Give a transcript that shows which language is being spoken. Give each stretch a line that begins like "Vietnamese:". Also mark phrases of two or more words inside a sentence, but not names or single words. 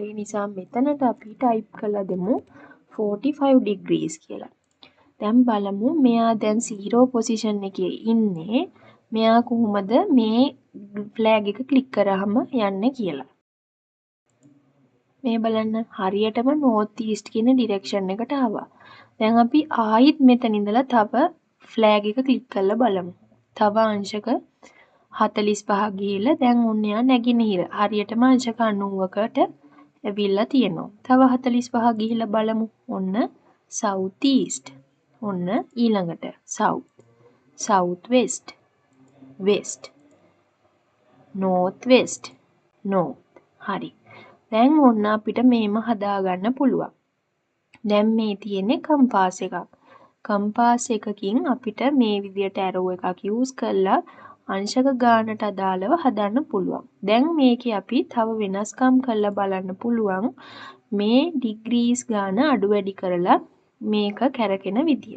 Sinhala: ඒ නිසා මෙතනට අපි ටයිප් කරලා දෙමු
English: 45 degrees
Sinhala: කියලා. දැන් බලමු මෙයා දැන් 0 පොසිෂන් එකේ ඉන්නේ. මෙයා කොහොමද මේ ෆ්ලැග් එක ක්ලික් කරාම යන්නේ කියලා. මේ බලන්න හරියටම
English: north east
Sinhala: කියන ඩිරෙක්ෂන් එකට ආවා. දැන් අපි ආයිත් මෙතන ඉඳලා තව ෆ්ලෑග් එක ක්ලික් කරලා බලමු. තව අංශක 45ක් ගිහිල්ලා දැන් ඔන්න යා නැගෙනහිර. හරියටම අංශක 90කට ඇවිල්ලා තියෙනවා. තව 45ක් ගිහිල්ලා බලමු. ඔන්න
English: south east.
Sinhala: ඔන්න ඊළඟට
English: south. south west. west. north west. north.
Sinhala: හරි. දැන් ඔන්න අපිට මේම හදාගන්න පුළුවන්. දැන් මේ තියෙන්නේ කම්පාස් එකක්. කම්පාස් එකකින් අපිට මේ විදියට ඇරෝ එකක් යූස් කරලා අංශක ගානට අදාළව හදන්න පුළුවන්. දැන් මේකේ අපි තව වෙනස්කම් කරලා බලන්න පුළුවන් මේ ඩිග්‍රීස් ගාන අඩු වැඩි කරලා මේක කැරකෙන විදිය.